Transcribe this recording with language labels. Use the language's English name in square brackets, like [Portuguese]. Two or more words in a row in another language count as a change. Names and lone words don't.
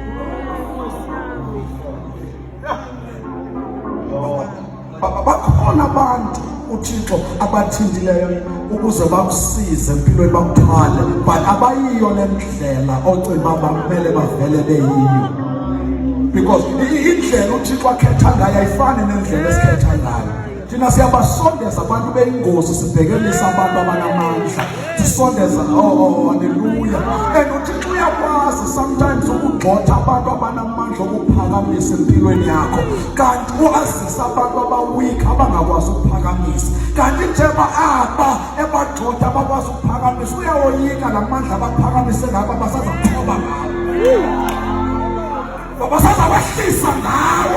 [Xhosa] Bakhona abantu uThixo abathintileyo ukuze bakusize empilweni, bakuthwale, but abayiyo le ndlela ocinga bamele bavele beyiyo. Because indlela uThixo akhetha ngayo ayifani nendlela esikhetha ngayo. Thina siyabasondeza abantu beyingozi, sibhekelisa abantu abanamandla, sisondeza haleluya. And uThixo uyakwazi sometimes ukugxotha abantu abanamandla ukuphakamisa empilweni yakho, kanti uazisa abantu abawik abangakwazi ukuphakamisa. Kanti njengoba aba ebagxotha abakwazi ukuphakamisa, uyawoyika la mandla abaphakamise ngabo, basazathoba ngawo, basazabahlisa ngawo.